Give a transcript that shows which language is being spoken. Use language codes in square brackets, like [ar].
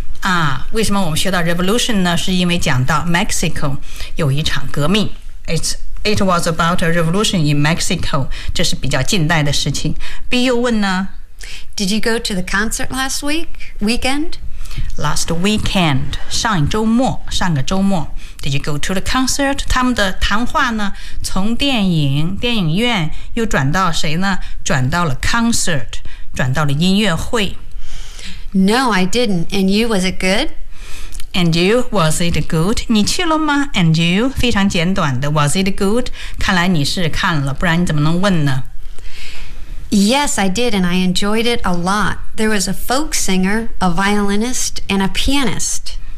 [zh] 啊，为什么我们学到 revolution 呢？是因为讲到 Mexico 有一场革命。 [en] It was about a revolution in Mexico. [zh] 这是比较近代的事情。B 又问呢？ [en] Did you go to the concert last week? Weekend? Last weekend, [zh] 上个周末 [en] Did you go to the concert? [zh] 他们的谈话呢从电影院又转到谁呢？转到了 concert, 转到了音乐会。 [en] No, I didn't. And you, was it good? And you, was it good? [zh] 你去了吗？ [en] And you, [zh] 非常简短的 [en] was it good? [zh] 看来你是看了，不然你怎么能问呢？ [en] Yes, I did, and I enjoyed it a lot. There was a folk singer, a violinist, and a pianist.